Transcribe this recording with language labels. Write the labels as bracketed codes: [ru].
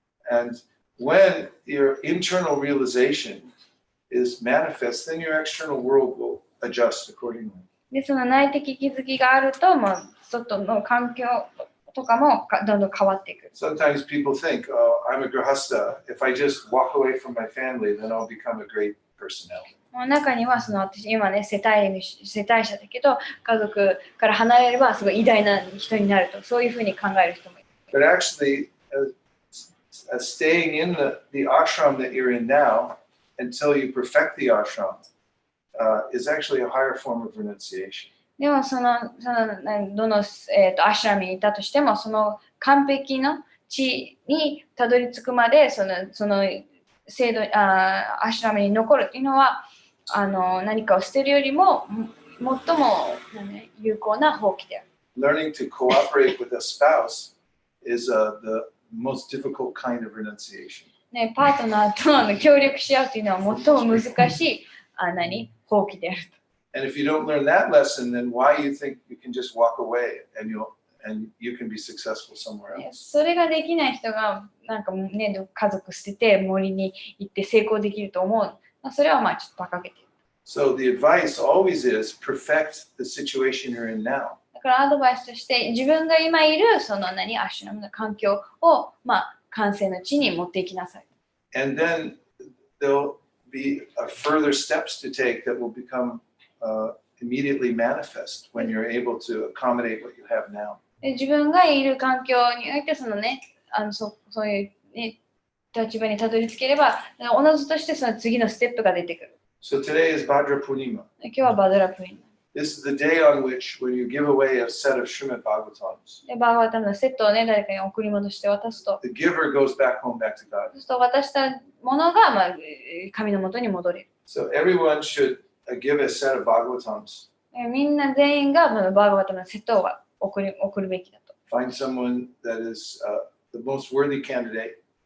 [en] And when your internal realization is manifest, then your external world will adjust accordingly. [ja] で、その内的気づきがあると、もう外の環境とかもどんどん変わっていく。 [en] Sometimes people think, oh, I'm a grahasta. If I just walk away from my family, then I'll become a great personality. [ja] 中には私今ね世帯者だけど家族から離れればすごい偉大な人になるとそういうふうに考える人もいる。 [en] But actually, staying in the ashram that you're in now until you perfect the ashram is actually a higher form of renunciation. [ja] でもどのアシュラムにいたとしてもその完璧な地にたどり着くまでその制度アシュラムに残るっていうのは何かを捨てるよりも最も有効な放棄である。 [en] Learning to cooperate with a spouse is the most difficult kind of renunciation. [ja] ね、パートナーと協力し合うというのは最も難しい放棄であると。 [en] And if you don't learn that lesson, then why you think you can just walk away and you can be successful somewhere else? [ja] それができない人がなんかね家族捨てて森に行って成功できると思う。それはちょっと馬鹿げてる。 [en] So the advice always is perfect the situation you're in now. [ja] だからアドバイスとして自分が今いるアシュラムの環境を完成の地に持っていきなさい。 [en] And then there'll be further steps to take that will become immediately manifest when you're able to accommodate what you have now. [ja] 自分がいる環境においてそういうね立場にたどり着ければ、おのずとしてその次のステップが出てくる。 [en] So today is Bhadra Purnima. [ja] 今日はバドラプリン。 [en] This is the day on which, when you give away a set of Srimad Bhagavatams, [ja] で、バーガータムのセットをね、誰かに送り戻して渡すと、 [en] the giver goes back home back to God. [ja] そうすると渡したものが、神の元に戻れる。 [en] So everyone should give a set of Bhagavatams. [ja] みんな全員がバーガータムのセットを送るべきだと。 [en] Find someone that is the most worthy candidate.